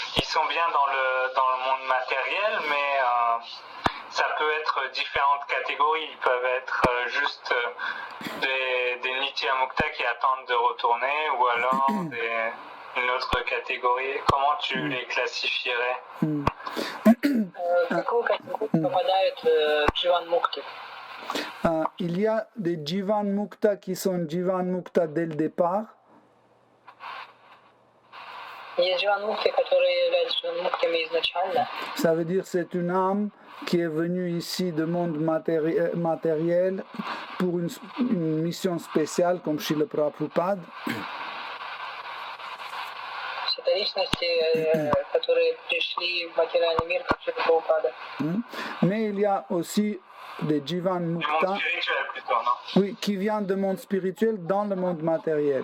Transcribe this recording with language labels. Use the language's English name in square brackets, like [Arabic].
[French] Ils sont bien dans le monde matériel, mais ça peut être différentes catégories. Ils peuvent être juste des Nitya Mukta qui attendent de retourner, ou alors une autre catégorie. Comment tu les classifierais? [Russian] В какую категорию попадают Дживан Мукты? [French] Il y a des Jivan Mukta qui sont Jivan Mukta dès le départ. [Russian] Есть дживан-мукты, которые являются дживан-муктами изначально. [French] Ça veut dire c'est une âme qui est venue ici du monde matériel pour une mission spéciale comme chez le Prabhupada. [Russian] Это личности, которые пришли в материальный мир, как Шрила Прабхупада. [French] Mais il y a aussi des Jivan Du Mukta monde spirituel plutôt, non? oui, qui viennent du monde spirituel dans le monde matériel.